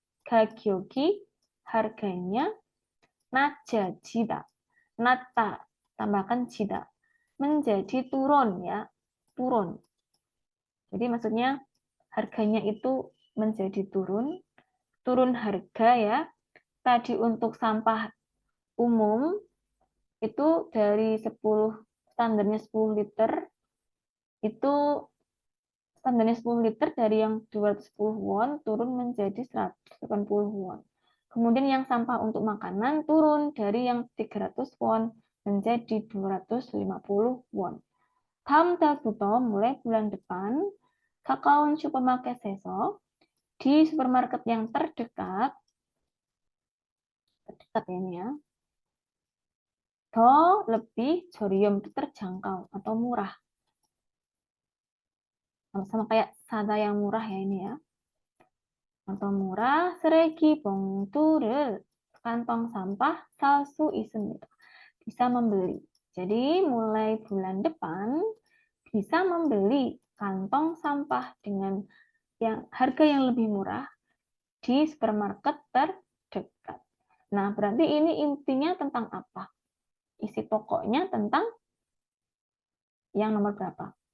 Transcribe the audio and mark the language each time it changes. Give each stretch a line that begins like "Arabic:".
Korean: 가격이
Indonesian: harganya
Korean: 낮아지다. 낮다
Indonesian: tambahkan jida. Menjadi turun ya, turun. Jadi maksudnya harganya itu menjadi turun, turun harga ya. Tadi untuk sampah umum itu dari 10, standarnya 10 liter, itu standarnya 10 liter dari yang 210 won turun menjadi 180 won. Kemudian yang sampah untuk makanan turun dari yang 300 won menjadi 250 won.
Korean: 다음 달부터
Indonesian: mulai bulan depan,
Korean: 가까운 슈퍼마켓에서
Indonesian: di supermarket yang terdekat ini ya,
Korean: 더
Indonesian: lebih
Korean: 저렴
Indonesian: itu terjangkau atau murah. Sama kayak sada yang murah ya ini ya. Atau murah,
Korean: 쓰레기 봉투를
Indonesian: kantong sampah
Korean: 살 수 있습니다.
Indonesian: Bisa membeli. Jadi mulai bulan depan bisa membeli kantong sampah dengan harga yang lebih murah di supermarket terdekat. Nah, berarti ini intinya tentang apa? Isi pokoknya tentang yang nomor berapa?